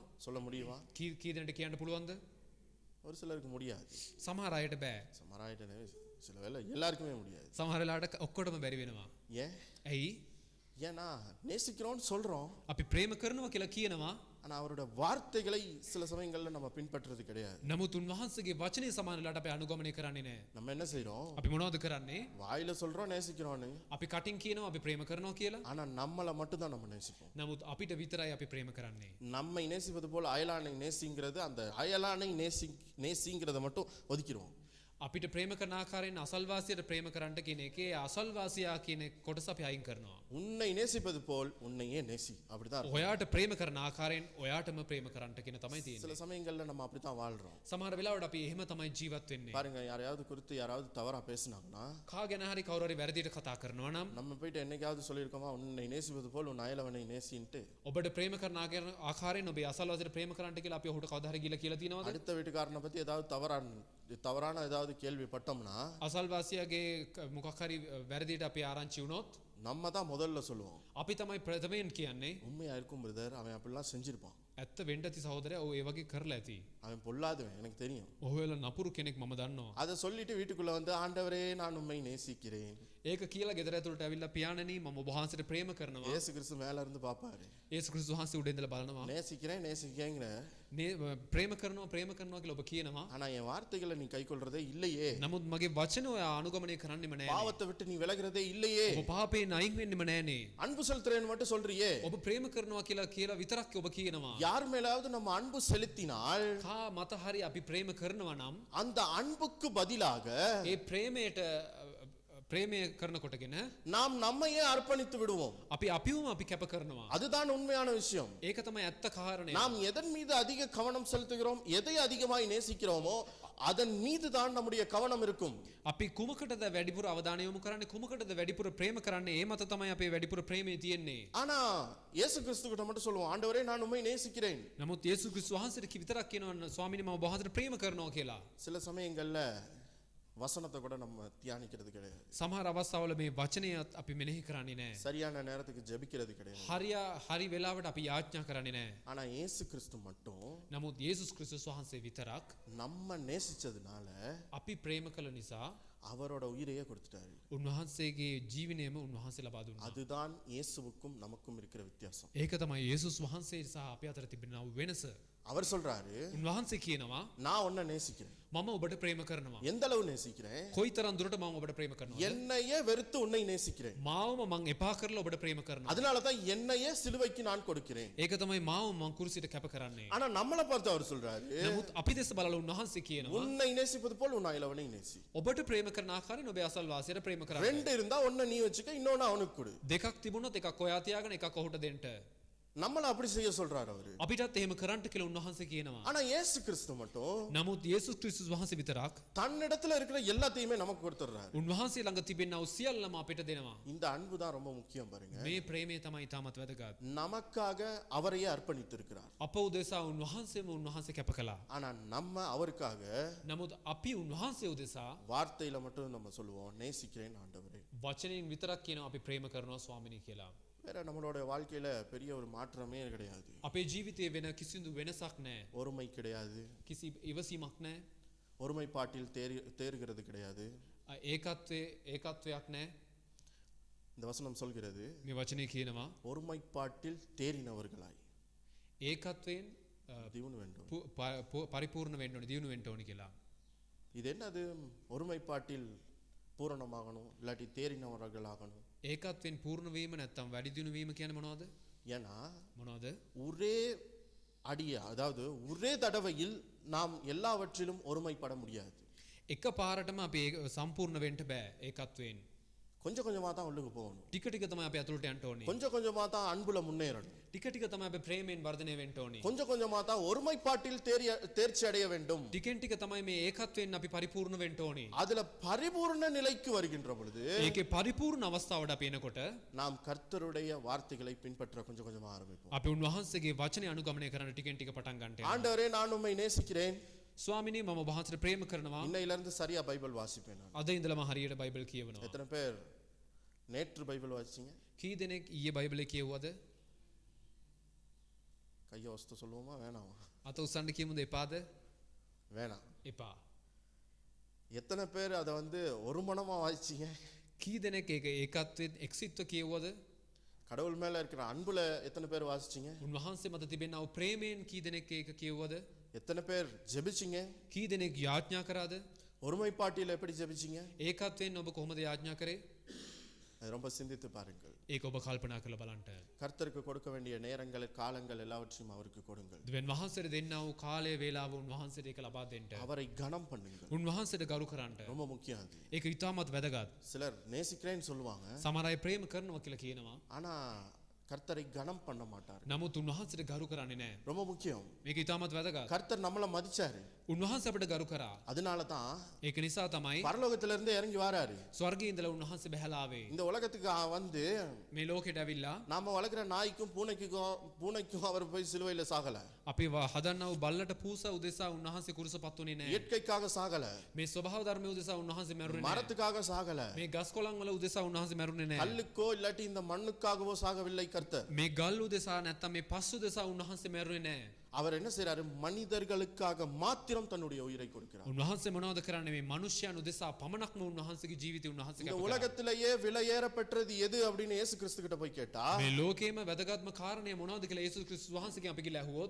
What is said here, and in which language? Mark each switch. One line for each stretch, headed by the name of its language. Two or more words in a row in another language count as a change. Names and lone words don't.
Tamil: சொல்ல முடியுமா?
Sinhala: කී දෙනෙක්ට කියන්න පුළුවන්ද?
Tamil: ஒரு சிலருக்கு முடியாது.
Sinhala: සමහර අයට බෑ.
Tamil: சமராயிட்டனே சில வேளை எல்லாருக்குமே முடியாது.
Sinhala: සමහර වෙලාවට ඔක්කොටම බැරි වෙනවා.
Tamil: ஏன்?
Sinhala: ඇයි?
Tamil: ஏன்னா நேசிக்கிறோம்னு சொல்றோம்.
Sinhala: අපි ප්‍රේම කරනවා කියලා කියනවා.
Tamil: ஆனா அவரோட வார்த்தைகளை சில சமயங்கள்ல நம்ம பின்பற்றுறது கிடையாது.
Sinhala: නමුත් උන්වහන්සේගේ වචනේ සමාන වෙලාවට අපි අනුගමනය කරන්නේ නැහැ.
Tamil: நம்ம என்ன செய்றோம்?
Sinhala: අපි මොනවද කරන්නේ?
Tamil: வாயில சொல்றோம் நேசிக்கிறோம்னு.
Sinhala: අපි කටින් කියනවා අපි ප්‍රේම කරනවා කියලා.
Tamil: ஆனா நம்மள மட்டும் தான் நம்ம நேசிப்போம்.
Sinhala: නමුත් අපිට විතරයි අපි ප්‍රේම කරන්නේ.
Tamil: நம்மை நேசிப்பது போல அயலானை நேசிங்கிறது அந்த அயலானை நேசிங்கிறத மட்டும் ஒதுக்கிடுவோம்.
Sinhala: අපිට ප්‍රේම කරන ආකාරයෙන් අසල්වාසියට ප්‍රේම කරන්නට කියන එකේ අසල්වාසියා කියන කොටස අපි අයින් කරනවා.
Tamil: உன்னை நேசிப்பது போல் உன்னையே நேசி. அப்படிதான் இருக்கும்.
Sinhala: ඔයාට ප්‍රේම කරන ආකාරයෙන් ඔයාටම ප්‍රේම කරන්නට කියන තමයි
Tamil: சில
Sinhala: තියෙන්නේ.
Tamil: சமயங்கள்ல நம்ம அப்படித்தான் வாழ்றோம்.
Sinhala: සමහර වෙලාවට අපි එහෙම තමයි ජීවත් වෙන්නේ.
Tamil: பாருங்க, யாரையாவது குறித்து யாராவது தவறா பேசினாங்கன்னா
Sinhala: කා ගැන හරි කවුරු හරි වැරදියට කතා කරනවා නම්
Tamil: நம்ம போயிட்டு என்னைக்காவது சொல்லியிருக்கோமா உன்னை நேசிப்பது போல் உன் அயலவனை நேசின்ட்டு?
Sinhala: ඔබට ප්‍රේම කරන ආකාරයෙන් ඔබේ අසල්වාසියට ප්‍රේම කරන්නට කියලා අපි ඔහුට කවදා හරි කියලා තියෙනවද?
Tamil: அடுத்த வீட்டுக்காரனை பத்தி ஏதாவது தவறான ஏதாவது கேள்விப்பட்டோம்னா
Sinhala: අසල්වාසියාගේ මොකක් හරි වැරදියට අපි ආරංචි වුණොත්
Tamil: நம்ம தான் முதல்ல சொல்லுவோம்,
Sinhala: අපි තමයි ප්‍රථමයෙන් කියන්නේ
Tamil: உண்மையா இருக்கும் பிரதர், அவன் அப்படிலாம் செஞ்சிருப்பான்,
Sinhala: ඇත්ත වෙන්න ඇති සහෝදරයා ඔව් ඒ වගේ කරලා ඇති.
Tamil: அவன் பொல்லாதவன், எனக்கு தெரியும்.
Sinhala: ඔහු වෙල නපුරු කෙනෙක් මම දන්නවා.
Tamil: அதை சொல்லிட்டு வீட்டுக்குள்ள வந்து ஆண்டவரே நான் உண்மை நேசிக்கிறேன்,
Sinhala: ඒක කියලා ගෙදර ඇතුළට ඇවිල්ලා පියාණනි මම ඔබ වහන්සේට ප්‍රේම කරනවා.
Tamil: இயேசு கிறிஸ்து மேல இருந்து பாப்பாரு,
Sinhala: යේසුස් ක්‍රිස්තුස් වහන්සේ උඩ ඉඳලා බලනවා.
Tamil: நேசிக்கிறேங்கிற,
Sinhala: ප්‍රේම කරනවා කියලා ඔබ කියනවා.
Tamil: ஆனா என் வார்த்தைகளை நீ கைக்கொள்றதே இல்லையே,
Sinhala: නමුත් මගේ වචන ඔය අනුගමනය කරන්නෙම නැහැ.
Tamil: பாவத்தை விட்டு நீ விலகிறதே இல்லையே,
Sinhala: ඔබ පාපයෙන් අයින් වෙන්නෙම නැහනේ.
Tamil: அன்பு செலுத்துறேன்னு மட்டும் சொல்றியே,
Sinhala: ඔබ ප්‍රේම කරනවා කියලා විතරක් ඔබ කියනවා.
Tamil: யார் மேலாவது நம்ம அன்பு செலுத்தினால்
Sinhala: කා මත හරි අපි ප්‍රේම කරනවා නම්
Tamil: அந்த அன்புக்கு பதிலாக
Sinhala: ඒ ප්‍රේමයට ප්‍රේමය කරනකොටගෙන
Tamil: நாம் நம்மையே அர்ப்பணித்து விடுவோம்.
Sinhala: අපිවම අපි කැප කරනවා.
Tamil: அதுதான் உண்மையான விஷயம்.
Sinhala: ඒක තමයි ඇත්ත කාරණය.
Tamil: நாம் எதன் மீது அதிக கவனம் செலுத்துகிறோம், எதை அதிகமாய் நேசிக்கிறோமோ அதன் மீது தான் நம்முடைய கவனம் இருக்கும்.
Sinhala: අපි කුමකටද වැඩිපුර අවධානය යොමු කරන්නේ, කුමකටද වැඩිපුර ප්‍රේම කරන්නේ, ඒ මත තමයි අපේ වැඩිපුර ප්‍රේමය තියෙන්නේ.
Tamil: ஆனா இயேசு கிறிஸ்து கிட்ட மட்டும் சொல்லுவோம், ஆண்டவரே நான் உம்மை நேசிக்கிறேன்.
Sinhala: නමුත් යේසුස් ක්‍රිස්තුස් වහන්සේට විතරක් කියනවා ස්වාමීනි මම ඔබ වහන්සේට ප්‍රේම කරනවා කියලා.
Tamil: சில சமயங்கள்ல வசனத்தை கூட நம்ம தியானிக்கிறது கிடையாது,
Sinhala: සමහර අවස්ථාවල මේ වචනය අපි මෙනෙහි කරන්නේ නැහැ.
Tamil: சரியான நேரத்துக்கு ஜெபிக்கிறது கிடையாது.
Sinhala: හරි වෙලාවට අපි යාඥා කරන්නේ නැහැ.
Tamil: ஆனா இயேசு கிறிஸ்து மட்டும்
Sinhala: නමුත් යේසුස් ක්‍රිස්තුස් වහන්සේ විතරක්
Tamil: நம்ம நேசிச்சதுனால
Sinhala: අපි ප්‍රේම කළ නිසා
Tamil: அவரோட உயிரையே கொடுத்துட்டாரு.
Sinhala: උන්වහන්සේගේ ජීවනයම උන්වහන්සේ ලබා දුන්නා.
Tamil: அதுதான் இயேசுவுக்கும் நமக்கும் இருக்கிற வித்தியாசம்.
Sinhala: ඒක තමයි යේසුස් වහන්සේ සහ අපේ අතර තිබෙනා වෙනස.
Tamil: அவர் சொல்றாரு,
Sinhala: උන්වහන්සේ කියනවා
Tamil: நான் உன்னை நேசிக்கிறேன்.
Sinhala: මම ඔබට ප්‍රේම කරනවා.
Tamil: எந்த அளவு நேசிக்கிறேன்?
Sinhala: කොයිතරම් දුරට මම ඔබට ප්‍රේම කරනවද?
Tamil: என்னையே வெறுத்து உன்னை நேசிக்கிறேன்.
Sinhala: මාවම මං එපා කරලා ඔබට ප්‍රේම කරනවා.
Tamil: அதனால தான் என்னையே சிலுவைக்கு நான் கொடுக்கிறேன்.
Sinhala: ඒක තමයි මාව මං කුරුසියට කැප කරන්නේ.
Tamil: ஆனா நம்மள பார்த்து அவர் சொல்றாரு,
Sinhala: නමුත් අපි දෙස බලලා උන්වහන්සේ කියනවා
Tamil: உன்னை நேசிப்பது போல் உன் அயலவனை நேசி.
Sinhala: ඔබට ප්‍රේම කරන ආකාරයෙන් ඔබේ අසල්වාසියට ප්‍රේම කරන්න.
Tamil: ரெண்டு இருந்தா ஒன்னை நீ வச்சுக்க, இன்னொன்னு அவனுக்கு கொடு.
Sinhala: දෙකක් තිබුණොත් එකක් ඔයා තියාගෙන එකක් ඔහුට දෙන්න.
Tamil: நம்மள அப்படி செய்ய சொல்றாரு அவரு.
Sinhala: අපිටත් එහෙම කරන්න කියලා උන්වහන්සේ කියනවා.
Tamil: ஆனா இயேசு கிறிஸ்து மட்டும்
Sinhala: නමුත් යේසුස් ක්‍රිස්තුස් වහන්සේ විතරක්
Tamil: தன்னிடத்துல இருக்கிற எல்லாத்தையுமே நமக்கு கொடுத்துறாரு.
Sinhala: උන්වහන්සේ ළඟ තිබෙනා වූ සියල්ලම අපිට දෙනවා.
Tamil: இந்த அன்பு தான் ரொம்ப முக்கியம் பாருங்க.
Sinhala: මේ ප්‍රේමය තමයි තාමත් වැදගත්.
Tamil: நமக்காக அவரையே அர்ப்பணித்து இருக்கிறார்.
Sinhala: අප උදෙසා උන්වහන්සේම උන්වහන්සේ කැප කළා.
Tamil: ஆனா நம்ம அவருக்காக
Sinhala: නමුත් අපි උන්වහන්සේ උදෙසා
Tamil: வார்த்தையில மட்டும் நம்ம சொல்லுவோம், நேசிக்கிறேன் ஆண்டவரே.
Sinhala: වචනයෙන් විතරක් කියනවා අපි ප්‍රේම කරනවා ස්වාමිනී කියලා.
Tamil: வேற நம்மளோட வாழ்க்கையில பெரிய ஒரு மாற்றமே கிடையாது.
Sinhala: අපේ ජීවිතයේ වෙන කිසිදු වෙනසක් නැහැ.
Tamil: ஒருமை கிடையாது,
Sinhala: කිසි ඉවසීමක් නැහැ.
Tamil: ஒருமைப்பாட்டில் தேறுகிறது கிடையாது.
Sinhala: ඒකත්වයක් නැහැ.
Tamil: இந்த வசனம் சொல்கிறது,
Sinhala: මේ වචනේ කියනවා
Tamil: ஒருமைப்பாட்டில் தேறினவர்களாய்
Sinhala: ඒකත්වයෙන් දියුණු වෙන්න ඕනේ. පරිපූර්ණ වෙන්න ඕනේ, දියුණු වෙන්න ඕනේ කියලා.
Tamil: இது என்னது? ஒருமைப்பாட்டில் பூரணமாகணும், இல்லாட்டி தேறினவர்களாகணும்.
Sinhala: ඒකත්වෙන් පූර්ණ වීම නැත්තම් වැඩි දියුණු වීම කියන්නේ මොනවද?
Tamil: ஏன்னா
Sinhala: මොනවද?
Tamil: ஒரே அடியா, அதாவது ஒரே தடவையில் நாம் எல்லாவற்றிலும் ஒருமைப்பட முடியாது.
Sinhala: එක පාරටම අපි සම්පූර්ණ වෙන්න බෑ ඒකත්වෙන්.
Tamil: கொஞ்சம் கொஞ்சமா தான் உள்ளுக்கு போகணும்.
Sinhala: ටික ටික තමයි අපි අතුලට යන්න ඕනේ.
Tamil: கொஞ்சம் கொஞ்சமா தான் அன்புல முன்னேறணும்.
Sinhala: ටික ටික තමයි අපි ප්‍රේමයෙන් වර්ධනය වෙන්න ඕනේ.
Tamil: கொஞ்சம் கொஞ்சமா தான் ஒருமைப்பாட்டில் தேர்ச்சி அடைய வேண்டும்.
Sinhala: ටිකෙන් ටික තමයි මේ ඒකත්වෙන් අපි පරිපූර්ණ වෙන්න ඕනේ.
Tamil: அதுல பரிபூர்ண நிலைக்கு வருகின்ற பொழுது
Sinhala: ඒකේ පරිපූර්ණ අවස්ථාවට අපි එනකොට
Tamil: நாம் கர்த்தருடைய வார்த்தைகளை பின்பற்ற கொஞ்சம் கொஞ்சமா ஆரம்பிப்போம்.
Sinhala: අපි උන්වහන්සේගේ වචනේ අනුගමනය කරන්න ටිකෙන් ටික පටන් ගන්නට යනවා.
Tamil: ஆண்டவரே நான் உம்மை நேசிக்கிறேன்.
Sinhala: ස්වාමිනී මම ඔබ වහන්සේට ප්‍රේම කරනවා.
Tamil: இன்னையில இருந்து சரியா பைபிள் வாசிப்பேன் நான்.
Sinhala: අද ඉඳලම හරියට බයිබල් කියවනවා.
Tamil: எத்தனை பேர் நேற்று பைபிள் வாசிச்சீங்க?
Sinhala: කී දෙනෙක් ඊයේ බයිබලේ කියවුවද?
Tamil: கையை வஸ்து சொல்லுவோமா வேணாமா?
Sinhala: අත උස්සන්න කියමුද එපාද?
Tamil: வேணாம்.
Sinhala: එපා.
Tamil: எத்தனை பேர் அதை வந்து ஒரு மனமா வாசிச்சீங்க?
Sinhala: කී දෙනෙක් ඒක ඒකත්වෙන් එක්සිත්ව කියවුවද?
Tamil: கடவுள் மேல இருக்கிற அன்புல எத்தனை பேர் வாசிச்சீங்க?
Sinhala: උන්වහන්සේ මත තිබෙනා වූ ප්‍රේමයෙන් කී දෙනෙක් ඒක කියවුවද?
Tamil: எத்தனை பேர் ஜெபிச்சீங்க?
Sinhala: කී දෙනෙක් යාඥා කරාද?
Tamil: ஒருமைப்பாட்டில் எப்படி ஜெபிச்சீங்க?
Sinhala: ඒකත්වෙන් ඔබ කොහොමද යාඥා කරේ?
Tamil: அது ரொம்ப சிந்தித்து பாருங்கள்.
Sinhala: ඒක ඔබ කල්පනා කරලා බලන්න.
Tamil: கர்த்தருக்கு கொடுக்க வேண்டிய நேரங்கள் காலங்கள் எல்லாவற்றையும் அவருக்கு கொடுங்கள்.
Sinhala: දෙවියන් වහන්සේට දෙන්නා වූ කාලය වේලාව උන්වහන්සේට ඒක ලබා දෙන්න.
Tamil: அவரை கனம் பண்ணுங்கள்.
Sinhala: උන්වහන්සේට ගරු කරන්න.
Tamil: ரொம்ப முக்கியம் அது.
Sinhala: ඒක ඉතාමත් වැදගත්.
Tamil: சிலர் நேசிக்கிறேன்னு சொல்லுவாங்க,
Sinhala: සමහර අය ප්‍රේම කරනවා කියලා කියනවා.
Tamil: ஆனா கர்த்தரை கனம் பண்ண மாட்டார்.
Sinhala: නමුත් උන්වහන්සේට ගරු කරන්නේ නැහැ.
Tamil: ரொம்ப முக்கியம்.
Sinhala: මේක ඉතාමත් වැදගත්.
Tamil: கர்த்தர் நம்மள மதிச்சாரு,
Sinhala: උන්වහන්සේ අපිට ගරු කරා.
Tamil: அதனால தான்
Sinhala: ඒක නිසා තමයි
Tamil: பரலோகத்துல இருந்து இறங்கி வராரு.
Sinhala: ස්වර්ගයේ ඉඳලා උන්වහන්සේ බැහැලා ආවේ.
Tamil: இந்த உலகத்துக்கு வந்து
Sinhala: මේ ලෝකෙට ඇවිල්ලා
Tamil: நாம வளர்க்குற நாய்க்கும் பூனைக்கும் அவர் போய் சிலுவையில சாகல.
Sinhala: අපි හදන්නා වූ බල්ලට පූසා උදෙසා උන්වහන්සේ කුරුසපත් වුණේ නැහැ.
Tamil: இயற்கைக்காக சாகல,
Sinhala: මේ ස්වභාව ධර්මයේ උදෙසා උන්වහන්සේ මැරුණේ නැහැ.
Tamil: மரத்துக்காக சாகல,
Sinhala: මේ ගස් කොළන් වල උදෙසා උන්වහන්සේ මැරුණේ නැහැ.
Tamil: கல்லுக்கோ இல்லாட்டி இந்த மண்ணுக்காகவோ சாகவில்லை கர்த்தர்.
Sinhala: මේ ගල් උදෙසා නැත්තම් මේ පස් උදෙසා උන්වහන්සේ මැරුණේ නැහැ.
Tamil: அவர் என்ன செய்றாரு? மனிதர்களுக்காக மாத்திரம் தன்னுடைய உயிரை கொடுக்கிறார்.
Sinhala: උන්වහන්සේ මොනවද කරන්නේ? මේ මිනිස්යන් උදෙසා පමණක්ම උන්වහන්සේගේ ජීවිතය උන්වහන්සේ
Tamil: இந்த
Sinhala: කැප කරා.
Tamil: உலகத்திலேயே விலையேற பெற்றது எது அப்படின்னு இயேசு கிறிஸ்து கிட்ட போய் கேட்டா
Sinhala: මේ ලෝකයේම වැදගත්ම කාරණය මොනවද කියලා යේසුස් ක්‍රිස්තුස් වහන්සේගෙන් අපි කියලා ඇහුවොත්